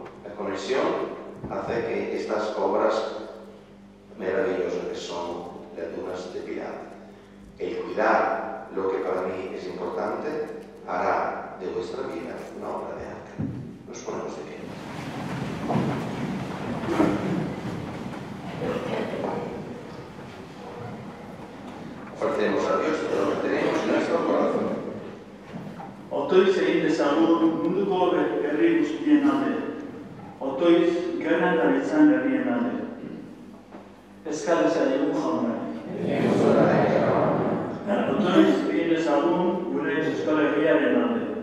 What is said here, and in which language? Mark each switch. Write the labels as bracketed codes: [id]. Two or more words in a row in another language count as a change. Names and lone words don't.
[es] La conexión hace que estas obras maravillosas que son las dunas de piedad, el cuidar lo que para mí es importante, hará de vuestra vida una obra de arte. Nos ponemos de pie. Ofrecemos a Dios todo lo que tenemos en nuestro corazón. [eu] Otoiz egin dezagun munduko herri guztien alde. Otoiz gana dabiltzan herrien alde. Eskal ezagun jaunari. Otoiz egin dezagun gure Euskal Herriaren alde.